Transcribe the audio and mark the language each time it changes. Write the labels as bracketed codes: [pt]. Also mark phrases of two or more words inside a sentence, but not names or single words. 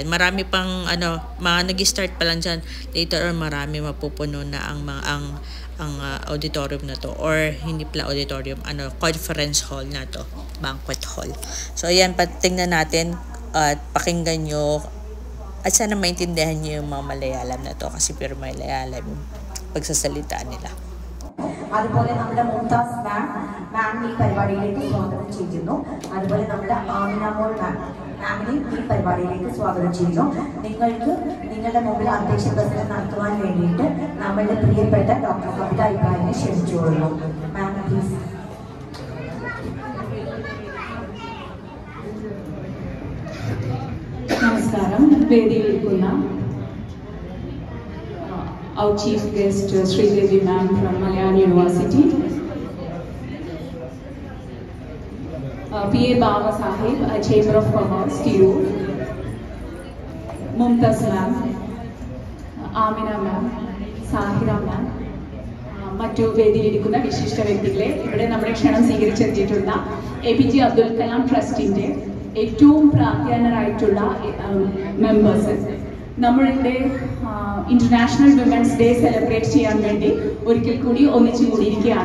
[tl] Marami pang mga nag-start pa lang dyan. [en] Later on [tl] marami mapupuno na ang auditorium na to, or hindi pala auditorium, [en] conference hall [tl] na to, [en] banquet hall. [tl] So ayan, patingnan natin at pakinggan nyo at sana maintindihan nyo yung mga Malayalam na to kasi pure Malayalam yung pagsasalita nila. [ml] അതുപോലെ നമ്മുടെ മുംതാസ് മാം ഈ പരിപാടിയിലേക്ക് സ്വാഗതം ചെയ്യുന്നു. അതുപോലെ നമ്മുടെ ആമിന മോൾ മാമിനെയും ഈ പരിപാടിയിലേക്ക് സ്വാഗതം ചെയ്യുന്നു. നിങ്ങളുടെ മുമ്പിൽ അധ്യക്ഷ പ്രസംഗം നടത്തുവാൻ വേണ്ടിയിട്ട് നമ്മളുടെ പ്രിയപ്പെട്ട ഡോക്ടർ കവിത ഇബ്രാഹിമിനെ ക്ഷണിച്ചുകൊള്ളുന്നു. [en] ma'am please. [ml] നമസ്കാരം. [en] വേദിയിലിരിക്കുന്ന our chief guest Sridevi ma'am from Malayalam University, PA Baba Sahib, Chamber of Commerce, Tirur, Mumtaz ma'am, Amina ma'am, Sahira ma'am, [ml] മറ്റു വേദിയിലിരിക്കുന്ന വിശിഷ്ട വ്യക്തികളെ, ഇവിടെ നമ്മുടെ ക്ഷണം സ്വീകരിച്ചെത്തിയിട്ടുള്ള APJ അബ്ദുൽ കലാം ട്രസ്റ്റിന്റെ ഏറ്റവും പ്രാധാന്യരായിട്ടുള്ള മെമ്പേഴ്സ്, നമ്മളുടെ [en] International Women's Day celebrate [ml] ചെയ്യാൻ വേണ്ടി ഒരിക്കൽ കൂടി ഒന്നിച്ചു കൂടിയിരിക്കുകയാണ്.